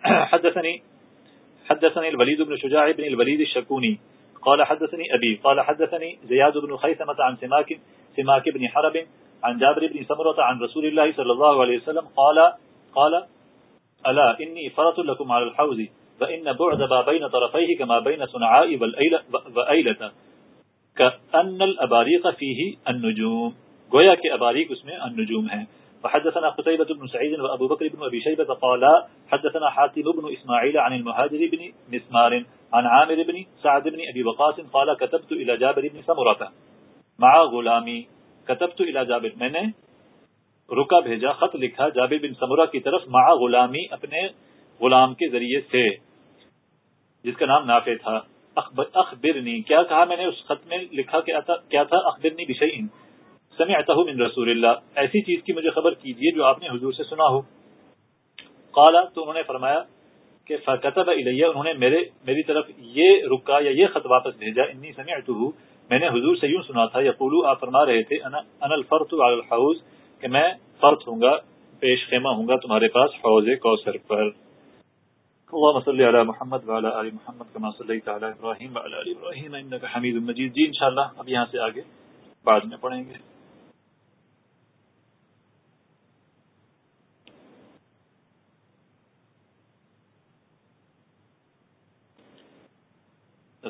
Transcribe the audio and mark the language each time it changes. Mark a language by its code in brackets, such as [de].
[ar] حدثنی الولید بن شجاع بن الولید الشکونی قال حدثنی ابی قال حدثنی زیاد بن خیثمۃ عن سماک بن حرب عن جابر بن سمرۃ عن رسول اللہ صلی اللہ علیہ وسلم قال الا انی فرط لکم علی الحوض فان بعد ما بین طرفیہ کما بین صنعاء وایلتا كأن الأباريق فيه النجوم [ur] گویا کہ اباریق اس میں النجوم ہیں. [ar] وحدثنا قتيبة بن سعيد وابو بكر بن ابي شيبة قال حدثنا حاتم بن اسماعيل عن المهاجر بن مسمار عن عامر بن سعد بن ابي وقاص قال كتبت الى جابر بن سمرة مع غلامي. كتبت الى جابر [ur] میں نے رکا بھیجا خط لکھا جابر بن سمرة کی طرف مع غلامی اپنے غلام کے ذریعے سے جس کا نام نافع تھا. اخبرنی کیا کہا میں نے اس خط میں لکھا کیا تھا. [ar] اخبرنی بشیئن سمعتہ من رسول اللہ [ur] ایسی چیز کی مجھے خبر کیجئے جو آپ نے حضور سے سنا ہو. قالا تو انہوں نے فرمایا کہ [ar] فکتب الیہ [ur] انہوں نے میری طرف یہ رکا یا یہ خط واپس بھیجا [ar] انی سمعتہ [ur] میں نے حضور سے یوں سنا تھا یقولو آپ فرما رہے تھے [ar] انا الفرط علی الحوض [ur] کہ میں فرط ہوں گا پیش خیمہ ہوں گا تمہارے پاس حوض کوثر پر. [ar] اللهم صل على محمد وعلى آل محمد كما صليت على ابراهيم وعلى آل ابراهيم انك حميد مجيد. [ur] جی انشاءاللہ اب یہاں سے آگے بعد میں پڑھیں گے.